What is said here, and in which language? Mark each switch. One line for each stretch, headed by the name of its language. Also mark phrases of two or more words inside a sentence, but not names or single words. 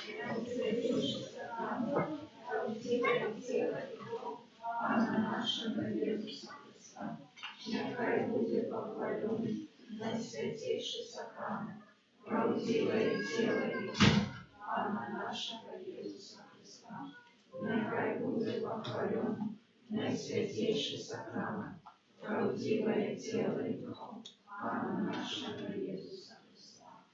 Polish: Pana naszego Jezusa Chrysta, niechaj będzie pochwalony Najświętejszy Sakrament, prawdziwe ciało i Pana naszego Jezusa Chrysta,
Ukrainian: нехай буде похвален найсвятейший сакрамент,
Russian: правдивое тело и кровь Пана нашего Иисуса Христа.